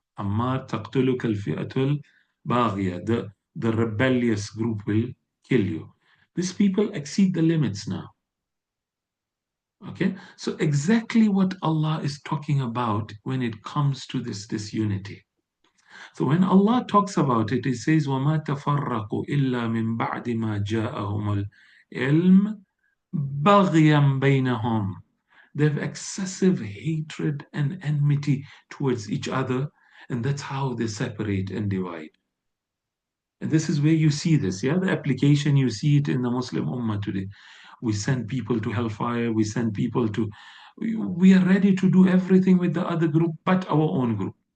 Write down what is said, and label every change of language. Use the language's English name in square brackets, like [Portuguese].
[English] Ammar [Arabic] taqtuluka al-fi'atul baghiya. [English] The rebellious group will kill you. These people exceed the limits now. Okay, so exactly what Allah is talking about when it comes to this disunity. So when Allah talks about it, He says, [Arabic] وَمَا تَفَرَّقُوا إِلَّا مِن بَعْدِ مَا جَاءَهُمُ الْعِلْمُ بَغْيًا بَيْنَهُمْ. [English] They have excessive hatred and enmity towards each other, and that's how they separate and divide. And this is where you see this, yeah? The application, you see it in the Muslim Ummah today. We send people to hellfire, we send people to, we are ready to do everything with the other group but our own group.